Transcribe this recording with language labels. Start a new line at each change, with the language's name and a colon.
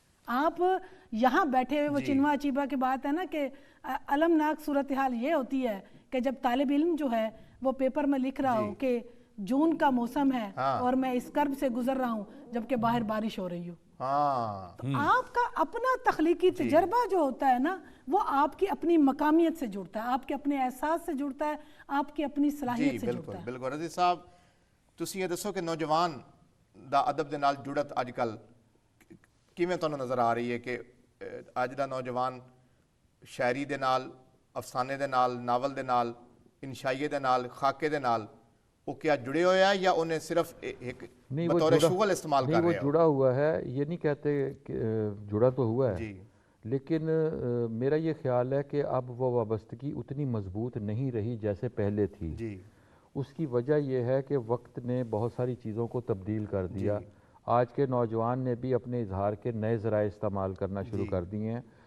Urdu: آپ یہاں بیٹھے ہوئے, وہ چنوا اچیبا کی بات ہے نا کہ المناک صورتحال یہ ہوتی ہے کہ جب طالب علم جو ہے وہ پیپر میں لکھ رہا ہو کہ جون کا موسم ہے اور میں اس کرب سے گزر رہا ہوں جبکہ باہر بارش ہو رہی ہو. تو آپ کا اپنا تخلیقی تجربہ جو ہوتا ہے نا, وہ آپ کی اپنی مقامیت سے جڑتا ہے, آپ کے اپنے احساس سے جڑتا ہے, آپ کی اپنی صلاحیت سے جڑتا ہے. بالکل.
Punjabi: رضی صاحب, تسی یہ دسو کہ نوجوان دا ادب دے نال جڑت اج کل کیویں تانوں نظر آ رہی ہے کہ اج دا نوجوان شاعری دے نال, افسانے دے نال, ناول دے نال, انشائیے دے نال, خاکے دے نال
Urdu: وہ کیا جڑے ہوئے ہیں یا انہیں صرف ایک بطور شغل استعمال کر رہے ہیں؟ نہیں, وہ جڑا ہوا ہے, یہ نہیں کہتے کہ جڑا تو ہوا ہے, لیکن میرا یہ خیال ہے کہ اب وہ وابستگی اتنی مضبوط نہیں رہی جیسے پہلے تھی. اس کی وجہ یہ ہے کہ وقت نے بہت ساری چیزوں کو تبدیل کر دیا. آج کے نوجوان نے بھی اپنے اظہار کے نئے ذرائع استعمال کرنا شروع کر دیے ہیں.